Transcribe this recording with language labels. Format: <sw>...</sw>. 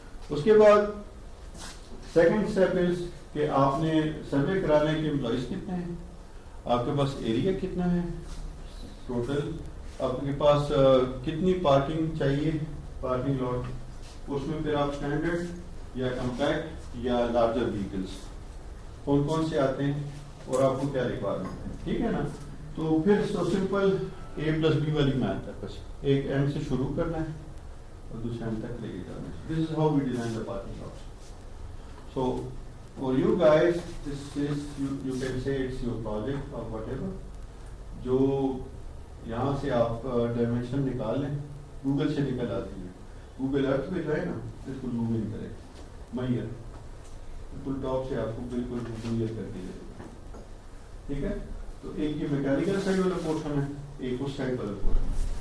<ur>اس کے بعد second step is کہ آپ نے سروے کرانا ہے کہ امپلائیز کتنے ہیں, آپ کے پاس ایریا کتنا ہے ٹوٹل, آپ کے پاس کتنی پارکنگ چاہیے پارکنگ لاٹ, اس میں پھر آپ اسٹینڈرڈ یا کمپیکٹ یا لارجر وہیکلس کون کون سے آتے ہیں اور آپ کو کیا ریکوائرمنٹ ہے. ٹھیک ہے نا. تو پھر سو سمپل A+B والی میتھ ہے, بس ایک اینڈ سے شروع کرنا ہے اور دوسرے اینڈ تک لے کے جانا ہے.</ur> <en>This is how we design the parking lots. So for you guys, this is you can say it's your project or whatever.</en> <ur>جو یہاں سے آپ ڈائمینشن نکال لیں, گوگل سے نکل آتی ہے, گوگل ارتھ پہ جائے نا بالکل موو نہیں کرے میئر بالکل ٹاپ سے آپ کو بالکل میئر کر کے دے. ٹھیک ہے. تو ایک یہ میکینیکل سائڈ والا پورشن ہے, ایک اس سائڈ والا پورشن ہے.</ur>